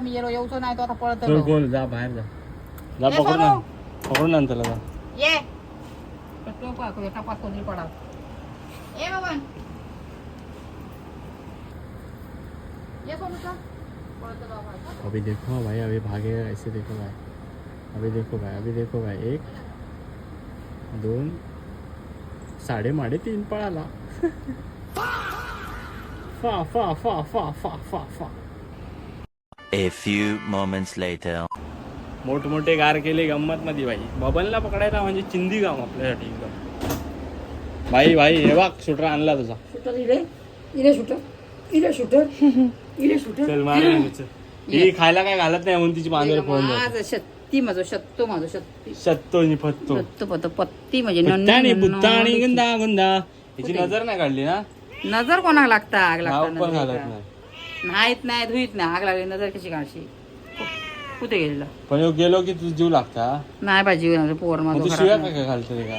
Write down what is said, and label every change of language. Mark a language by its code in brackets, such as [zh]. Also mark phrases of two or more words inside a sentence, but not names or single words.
[mr] मी गेलो येऊच नाही तो आता पळत चल गोल जा बाहेर जा. जा पकडून आण त्याला. जा ये टपास कोणी पडाव. ए बाबन ये सोनूचा पळत बाबा. [hi] अभी देखो भाई अभी भागेगा ऐसे. देखो भाई अभी देखो भाई. अभी देखो भाई. 1 2 3.5 पळाला. फा फा फा फा फा फा फा. [en] A few moments later. [mr] मोठमोठे गार केले गंमत मध्ये भाई. बबनला पकडायला म्हणजे चिंदी काम आपल्यासाठी एकदम. भाई भाई हे बघ शूटर आणला तुझा. चल मार. ही खायला काय घालत नाही म्हणून तिची बांधवर फोन माझं शक्ती माझं शत्तो माझं शक्ती सत्तो नि फत्तो. शत्तो पत्तो पत्ती म्हणजे पत्तानी बुत्तानी गुंदा गुंदा. हिची नजर नाही काढली ना. नजर कोणाला लागता. आग नाव लागता पण नजर घालत का? नाही. नाहीत नाही धुईत नाही. आग लागली नजर कशी काढशी. कुठे गेलेला पण ह्यो गेलो की तुझ जीव लागता. नाही पाहिजे पोर मग तू माझं शिव्या काय घालते का?